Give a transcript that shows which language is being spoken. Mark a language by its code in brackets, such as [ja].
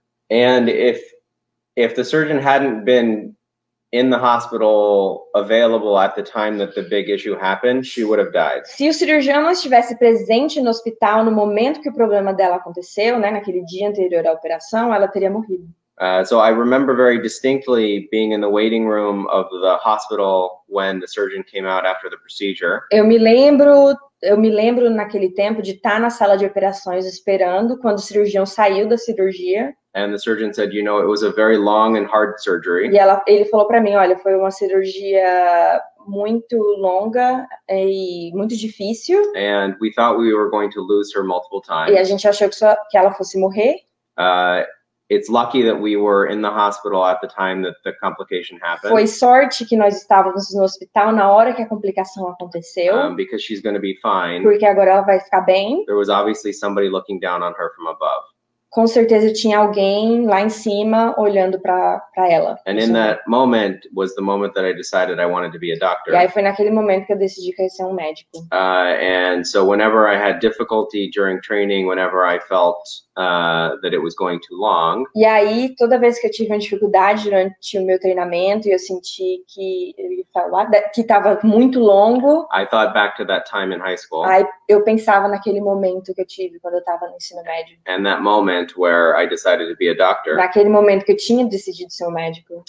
[en] And if the surgeon hadn't been in the hospital available at the time that the big issue happened, she would have died. [pt] Se o cirurgião não estivesse presente no hospital no momento que o problema dela aconteceu, né, naquele dia anterior à operação, ela teria morrido. [en] So I remember very distinctly being in the waiting room of the hospital when the surgeon came out after the procedure. [pt] Eu me lembro naquele tempo de estar na sala de operações esperando quando o cirurgião saiu da cirurgia. [en] And the surgeon said, you know, it was a very long and hard surgery. [pt] E ele falou para mim, olha, foi uma cirurgia muito longa e muito difícil. [en] And we thought we were going to lose her multiple times. [pt] E a gente achou que ela fosse morrer. [en] It's lucky that we were in the hospital at the time that the complication happened. [pt] Foi sorte que nós estávamos no hospital na hora que a complicação aconteceu. [en] Because she's going to be fine. [pt] Porque agora ela vai ficar bem. [en] There was obviously somebody looking down on her from above. [pt] com certeza tinha alguém lá em cima olhando para ela. [en] And in that moment was the moment that I decided I wanted to be a doctor. [pt] E aí foi naquele momento que eu decidi que eu ia ser um médico. [en] And so whenever I had difficulty during training, whenever I felt that it was going too long. [pt] E aí, toda vez que eu tive uma dificuldade durante o meu treinamento e eu senti que estava muito longo, [en] I thought back to that time in high school. [pt] Aí eu pensava naquele momento que eu tive quando eu estava no ensino médio. [en] And that moment where I decided to be a doctor. [pt] Naquele momento que eu tinha decidido ser um médico.